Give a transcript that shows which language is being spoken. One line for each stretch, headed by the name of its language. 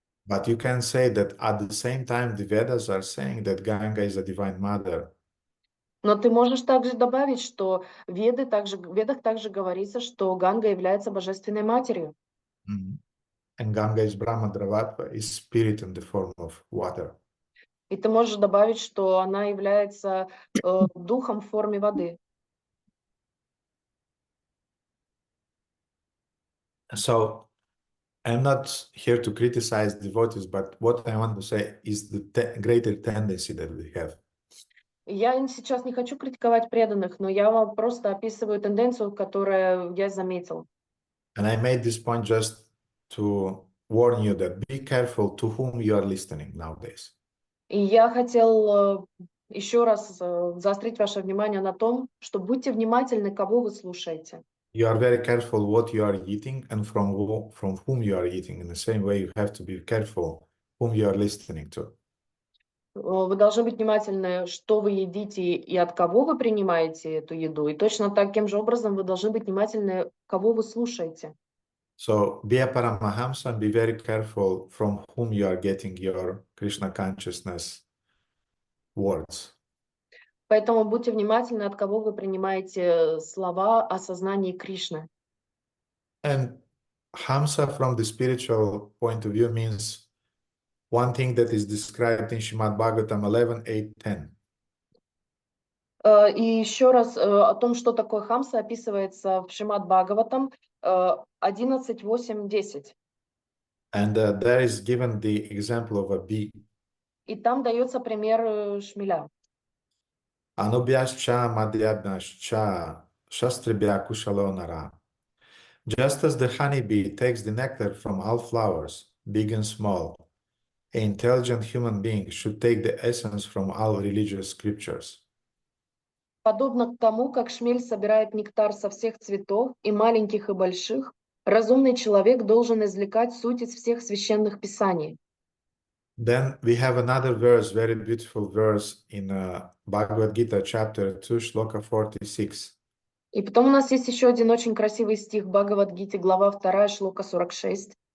English: But you can say that at the same time, the Vedas are saying that Ganga is a divine mother.
Russian: но ты можешь также добавить, что в Ведах также говорится, что Ганга является божественной матерью. Mm-hmm.
English: And Ganga is Brahma Dravatva, is spirit in the form of water.
Russian: И ты можешь добавить, что она является духом в форме воды.
English: So I'm not here to criticize devotees, but what I want to say is the greater tendency that we have.
Russian: Я сейчас не хочу критиковать преданных, но я вам просто описываю тенденцию, которую я заметил.
English: And I made this point just to warn you that be careful to whom you are listening nowadays.
Russian: И я хотел еще раз заострить ваше внимание на том, что будьте внимательны, кого вы слушаете.
English: You are very careful what you are eating and from whom you are eating. In the same way, you have to be careful whom you are listening to.
Russian: Вы должны быть внимательны, что вы едите и от кого вы принимаете эту еду. И точно таким же образом вы должны быть внимательны, кого вы слушаете.
English: So be a Paramahamsa and be very careful from whom you are getting your Krishna consciousness words.
Russian: Поэтому будьте внимательны, от кого вы принимаете слова о сознании Кришны.
English: And Hamsa from the spiritual point of view means one thing that is described in Shrimad-Bhagavatam 11:8-10.
Russian: И еще раз о том, что такое хамса, описывается в Шримад-Бхагаватам 11:8-10.
English: And there is given the example of a bee.
Russian: И там дается пример шмеля.
Sanskrit: Anubhyascha madhyabhyascha shastribhya kushalonara.
English: Just as the honeybee takes the nectar from all flowers, big and small, an intelligent human being should take the essence from all religious scriptures.
Russian: Подобно тому, как шмель собирает нектар со всех цветов, и маленьких, и больших, разумный человек должен извлекать суть из всех священных писаний.
English: Then we have another verse, very beautiful verse in Bhagavad Gita, chapter 2, shloka 46.
Russian: И потом у нас есть еще один очень красивый стих в Бхагавад-гите, глава 2, шлока 46.